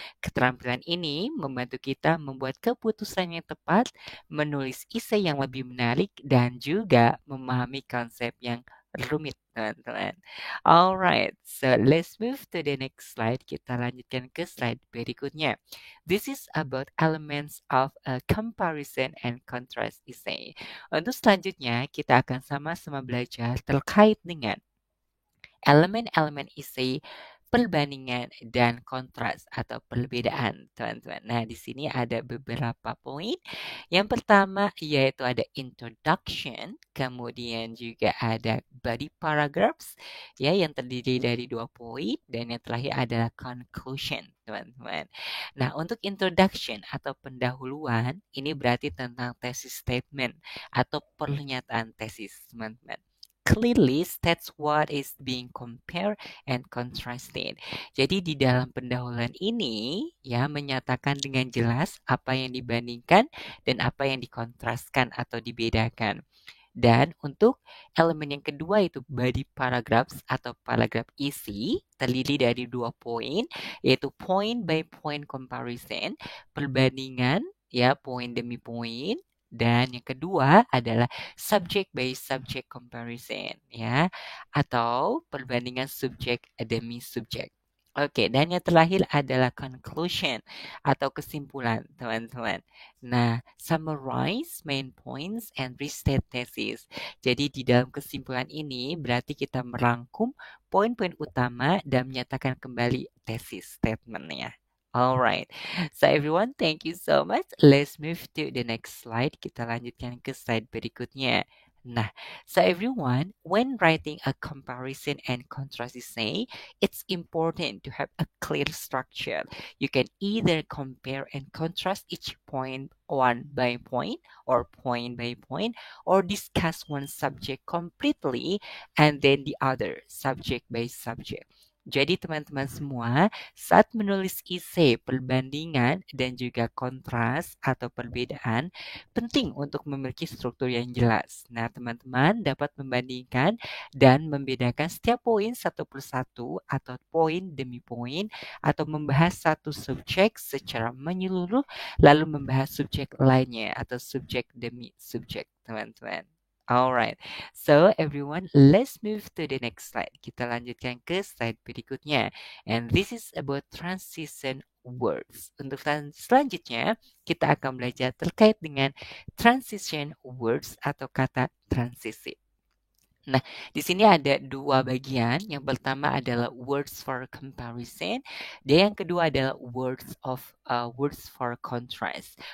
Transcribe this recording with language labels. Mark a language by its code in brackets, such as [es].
[id] Keterampilan ini membantu kita membuat keputusan yang tepat, menulis esai yang lebih menarik, dan juga memahami konsep yang rumit, teman-teman. [en] Alright, so let's move to the next slide. [id] Kita lanjutkan ke slide berikutnya. [en] This is about elements of a comparison and contrast essay. [id] Untuk selanjutnya, kita akan sama-sama belajar terkait dengan elemen-elemen isi perbandingan dan kontras atau perbedaan, teman-teman. Nah, di sini ada beberapa poin. Yang pertama yaitu ada introduction, kemudian juga ada body paragraphs, ya, yang terdiri dari 2 poin, dan yang terakhir adalah conclusion, teman-teman. Nah, untuk introduction atau pendahuluan, ini berarti tentang thesis statement atau pernyataan tesis, teman-teman. [en] Clearly states what is being compared and contrasted. [id] Jadi di dalam pendahuluan ini ya menyatakan dengan jelas apa yang dibandingkan dan apa yang dikontraskan atau dibedakan. Dan untuk elemen yang kedua itu body paragraphs atau paragraf isi terdiri dari 2 poin, yaitu [en] point by point comparison, [id] perbandingan ya poin demi poin, dan yang kedua adalah [en] subject by subject comparison [id] ya atau perbandingan subjek demi subjek. Oke, dan yang terakhir adalah conclusion atau kesimpulan, teman-teman. [en] Nah, summarize main points and restate thesis. [id] Jadi di dalam kesimpulan ini berarti kita merangkum poin-poin utama dan menyatakan kembali tesis statementnya. [en] Alright, so everyone, thank you so much. Let's move to the next slide. [id] Kita lanjutkan ke slide berikutnya. [en] Nah, so everyone, when writing a comparison and contrast essay, it's important to have a clear structure. You can either compare and contrast each point one by point or point by point, or discuss one subject completely and then the other subject by subject. [id] Jadi teman-teman semua, saat menulis esai perbandingan dan juga kontras atau perbedaan, penting untuk memiliki struktur yang jelas. Nah, teman-teman dapat membandingkan dan membedakan setiap poin satu persatu atau poin demi poin atau membahas satu subjek secara menyeluruh lalu membahas subjek lainnya atau subjek demi subjek, teman-teman. [en] Alright, so everyone, let's move to the next slide. [id] Kita lanjutkan ke slide berikutnya. [en] And this is about transition words. [id] Untuk selanjutnya, kita akan belajar terkait dengan transition words atau kata transisi. Nah, di sini ada 2 bagian. Yang pertama adalah [en] words for comparison, [id] dan yang kedua adalah [en] words for contrast.